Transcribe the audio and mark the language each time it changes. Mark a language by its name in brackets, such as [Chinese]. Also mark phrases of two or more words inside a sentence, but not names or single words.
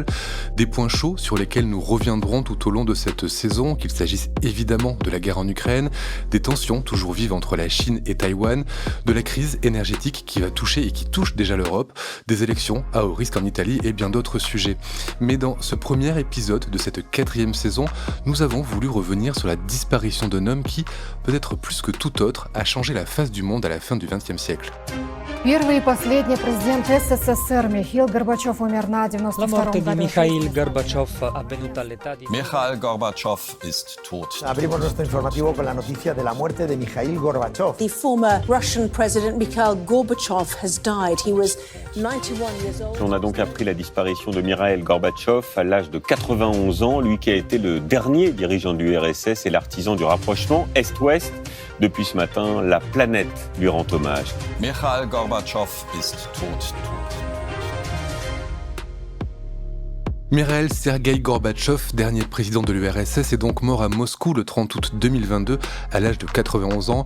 [French] Des points chauds sur lesquels nous reviendrons tout au long de cette saison, qu'il s'agisse évidemment de la guerre en Ukraine, des tensions toujours vives entre la Chine et Taïwan, de la crise énergétique qui va toucher et qui touche déjà l'Europe, des élections à haut risque en Italie et bien d'autres sujets. Mais dans ce premier épisode de cette 4e saison, nous avons voulu revenir sur la disparition d'un homme qui, peut-être plus que tout autre, a changé la face du monde à la fin du XXe siècle. [Russian] Первый и последний президент СССР Михаил Горбачев умер на 92-м году. [Italian] Mikhail Gorbachev avvenuta all'età di... [German] Mikhail Gorbachev ist tot. [Spanish] Abrimos nuestro informativo con la noticia de la muerte de Mikhail Gorbachev. [English] The former Russian president Mikhail Gorbachev has died. He was 91 years old. [French] On a donc appris la disparition de Mikhail Gorbachev à l'âge de 91 ans, lui qui a été le dernier dirigeant de l'URSS et l'artisan du rapprochement Est-Ouest. Depuis ce matin, la planète lui rend hommage. [German] Mikhail Gorbachev ist tot. [French] Mikhail Sergueï Gorbatchev, dernier président de l'URSS, est donc mort à Moscou le 30 août 2022 à l'âge de 91 ans.